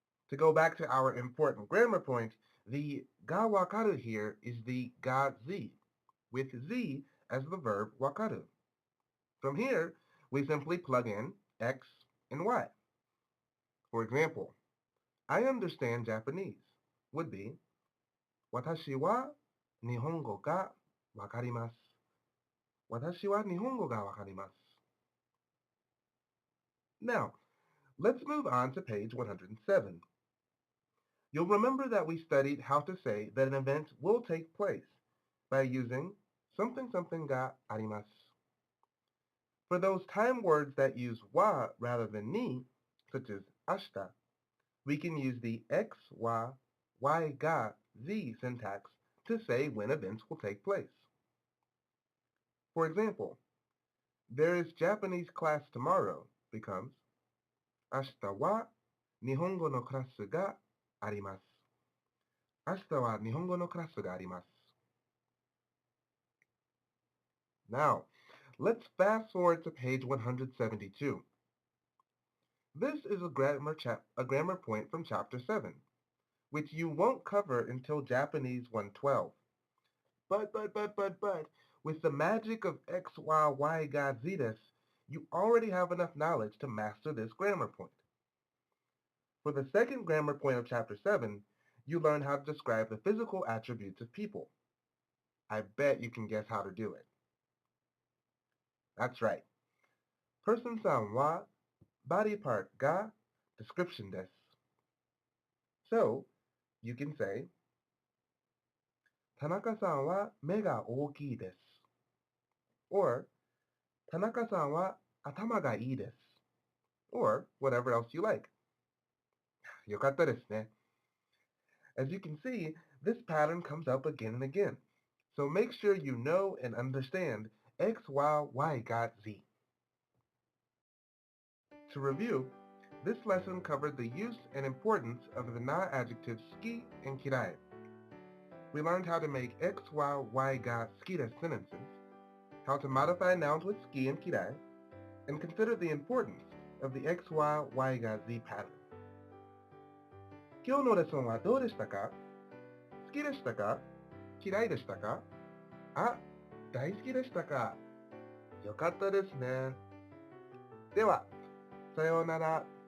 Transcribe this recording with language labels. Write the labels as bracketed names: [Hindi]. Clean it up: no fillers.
[English] To go back to our important grammar point, the ga wakaru here is the ga z, with z as the verb wakaru. From here, we simply plug in x and y. For example, I understand Japanese would be, [Japanese] 私は日本語がわかります. 私は日本語がわかります. [English] Now, let's move on to page 107. You'll remember that we studied how to say that an event will take place by using something ga arimasu. For those time words that use wa rather than ni, such as ashita, we can use the x, y ga z syntax to say when events will take place. For example, there is Japanese class tomorrow becomes [Japanese] 明日は日本語のクラスがあります. 明日は日本語のクラスがあります. [English] Now, let's fast forward to page 172. This is a grammar point from chapter 7, which you won't cover until Japanese 112. But, with the magic of x, y ga z des, you already have enough knowledge to master this grammar point. For the second grammar point of chapter 7, you learn how to describe the physical attributes of people. I bet you can guess how to do it. That's right. Person-san wa body part ga description desu. So, you can say, [Japanese] 田中さんは目が大きいです. [English] Or, [Japanese] 田中さんは頭がいいです. [English] Or, whatever else you like. [Japanese] よかったですね. [English] As you can see, this pattern comes up again and again. So make sure you know and understand x, y ga z. To review, this lesson covered the use and importance of the na-adjectives ski and kirai. We learned how to make x, y ga ski-des sentences, how to modify nouns with ski and kirai, and consider the importance of the x, y ga z pattern. [Japanese] 今日のレッスンはどうでしたか?好きでしたか?嫌いでしたか? あ、大好きでしたか? よかったですね。では、さようなら。